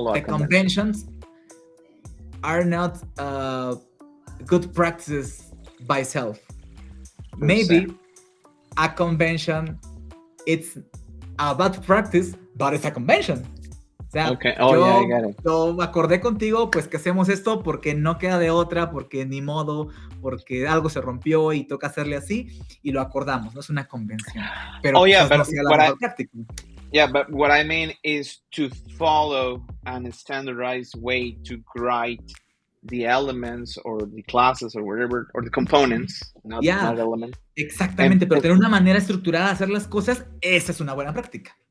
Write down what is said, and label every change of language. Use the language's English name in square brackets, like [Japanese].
[English] the conventions are not good practices by self. Maybe a convention, it's a bad practice, but it's a convention. [Spanish] O sea, [English] I got it. [Spanish] Yo acordé contigo, pues que hacemos esto porque no queda de otra, porque ni modo, porque algo se rompió y toca hacerle así, y lo acordamos, no es una convención. Pero no sea la mejor práctica. [English] Yeah, but what I mean is to follow a standardized way to write the elements or the classes or whatever, or the components, not elements. [Spanish] Exactamente, pero tener una manera estructurada de hacer las cosas, esa es una buena práctica.